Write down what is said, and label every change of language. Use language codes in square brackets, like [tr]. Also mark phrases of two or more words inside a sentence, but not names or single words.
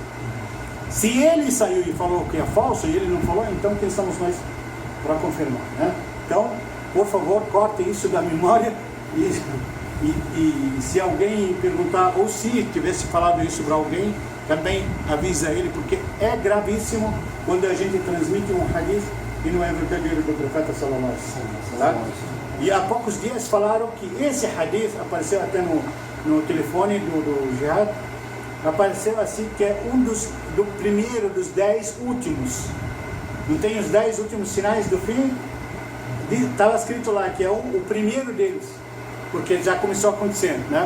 [pt] Se ele saiu e falou que é falso e ele não falou, então quem somos nós para confirmar, né? Então, por favor, cortem isso da memória e se alguém perguntar, ou se tivesse falado isso para alguém, também avisa ele, porque é gravíssimo quando a gente transmite um hadith e não é verdadeiro do profeta [ar] صلى الله عليه وسلم, [pt] tá? E há poucos dias falaram que esse hadith apareceu até no telefone do Jihad, apareceu assim que é do primeiro dos 10 últimos. Não tem os 10 últimos sinais do fim? Estava escrito lá que é o primeiro deles, porque já começou a acontecer, né?